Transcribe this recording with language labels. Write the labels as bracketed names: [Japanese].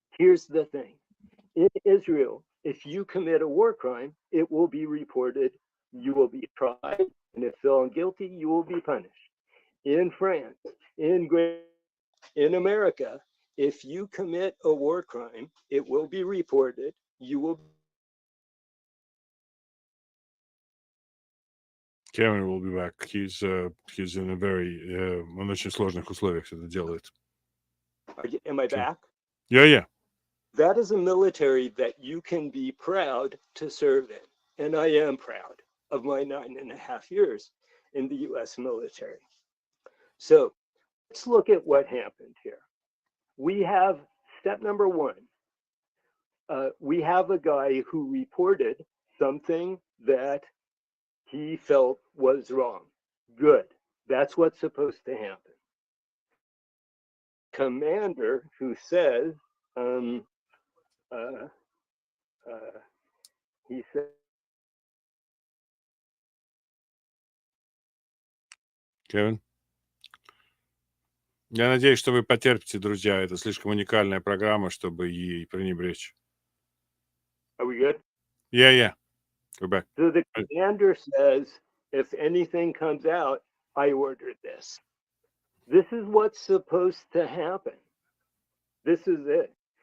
[English] Here's the thing: in Israel, if you commit a war crime, it will be reported, you will be tried, and if found guilty, you will be punished. In France, in Great in America, if you commit a war crime, it will be reported, you will be Kevin will be back. He's in a very [Russian] он очень сложных условиях это делает. [English] am I Okay. back? Yeah, yeah. That is a military that you can be proud to serve in. And I am proud of my 9.5 years in the US military. So let's look at what happened here. We have step number one. We have a guy who reported something that he felt was wrong. Good. That's what's supposed to happen. Commander who says, uh, uh, he said, Kevin. [Russian] Я надеюсь, что вы потерпите, друзья. Это слишком уникальная программа, чтобы ей пренебречь. [English] are we good? Yeah, yeah. Go back. So the commander says, if anything comes out, I ordered this. This is what's supposed to happen. This is it.